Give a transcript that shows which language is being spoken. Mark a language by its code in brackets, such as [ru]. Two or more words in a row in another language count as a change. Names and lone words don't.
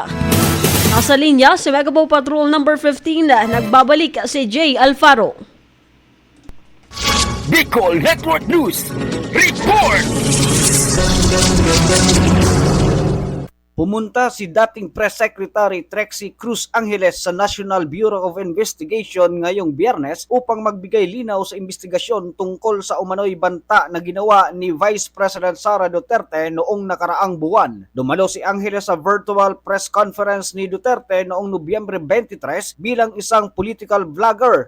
[tl] Nasa linya si Megapo Patrol number 15, nagbabalik si Jay Alfaro. Bicol Network News Report! Pumunta si dating [en] Press Secretary [tl] Trexie Cruz Angeles sa National Bureau of Investigation ngayong Biyernes upang magbigay linaw sa investigasyon tungkol sa umano'y banta na ginawa ni Vice President Sara Duterte noong nakaraang buwan. Dumalo si Angeles sa [en] virtual press conference [tl] ni Duterte noong Nobyembre 23 bilang isang [en] political vlogger.